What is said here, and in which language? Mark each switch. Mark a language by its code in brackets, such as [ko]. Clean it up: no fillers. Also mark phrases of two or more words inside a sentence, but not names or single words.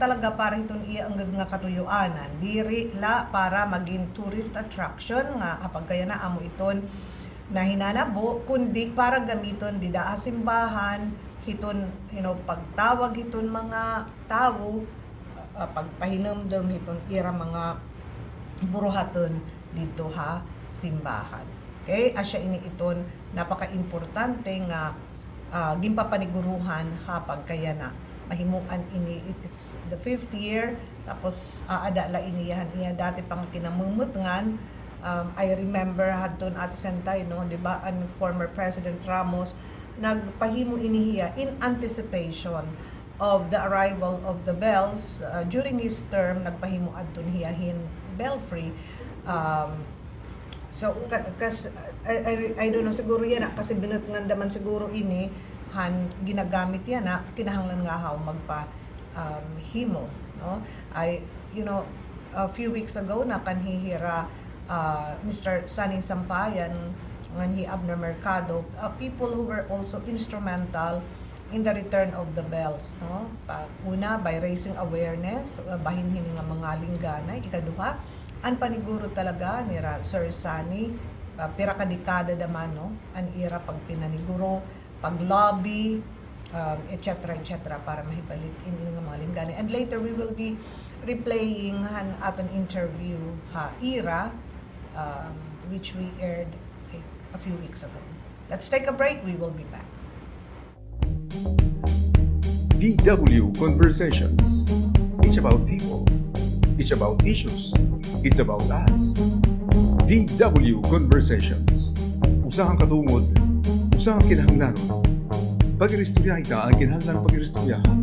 [war] talaga para iton iya ang nga katuyuanan diri la para maging tourist attraction nga hapagaya na amo iton na hinanabo kundi para gamiton dida simbahan hiton pagtawag hiton mga tawo pagpahinumdum hiton ira mga buruhaton dito ha simbahan. Okay, asya ini iton napaka-importante nga ginpapaniguruhan ha pagkaya na mahimuan ini [en] it's the 5th year [war] tapos ada la iniyahan iya dati pang kinamumutngan. [en] I remember [war] hadton at sentay di ba an [en] former President Ramos [war] nagpahimo inihiya [en] in anticipation of the arrival of the bells during his term [war] nagpahimo adton hiyahin [en] belfry so I don't know [war] siguro yan kasi binutngan daman siguro ini ginagamit yan kinahanglan nga haw magpa himo [en] a few weeks ago [war] nakanhihira Mr. [en] Sunny Sampayan nganhi Abner Mercado people who were also instrumental in the return of the bells [war] una by raising awareness bahinhin nga mga lingganay ikaduha an paniguro talaga ni Sir Sunny pira ka dekada daman an ira pag pinaniguro pag lobby etc para mahibalik ini nga mga lingganay [en] and later we will be replaying at an interview ira which we aired a few weeks ago. Let's take a break, we will be back. VW Conversations. It's about people. It's about issues. It's about us. VW Conversations. [war] Usahang katungod, usahang kinahanglanon. Pag-iristorya ita ang kinahanglan pag-iristoryahan.